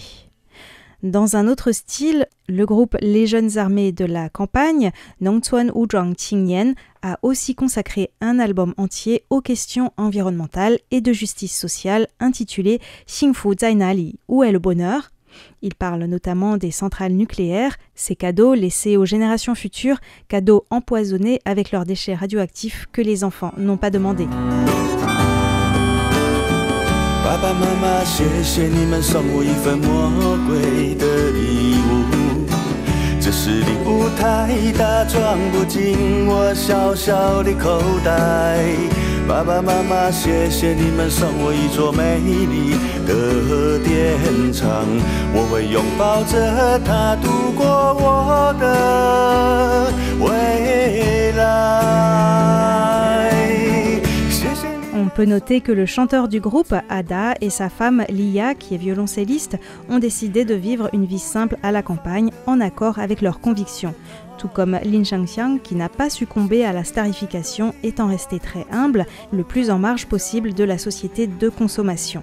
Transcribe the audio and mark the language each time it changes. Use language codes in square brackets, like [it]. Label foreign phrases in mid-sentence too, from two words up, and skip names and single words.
[fr] Dans un autre style, le groupe Les Jeunes Armées de la Campagne, Nongchuan Wuzhuang Qingyan, a aussi consacré un album entier aux questions environnementales et de justice sociale intitulé Xingfu Zai Nali, où est le bonheur. Il parle notamment des centrales nucléaires, ces cadeaux laissés aux générations futures, cadeaux empoisonnés avec leurs déchets radioactifs que les enfants n'ont pas demandé. [zh] Papa, Mama, 谢谢你们送我一份魔鬼的礼物，这是礼物太大，装不进我小小的口袋。爸爸妈妈，谢谢你们送我一座美丽的电厂，我会拥抱着它度过我的未来。 [fr] On peut noter que le chanteur du groupe, Ada, et sa femme, Lia, qui est violoncelliste, ont décidé de vivre une vie simple à la campagne, en accord avec leurs convictions. Tout comme Lin Xiangxiang, qui n'a pas succombé à la starification, étant resté très humble, le plus en marge possible de la société de consommation.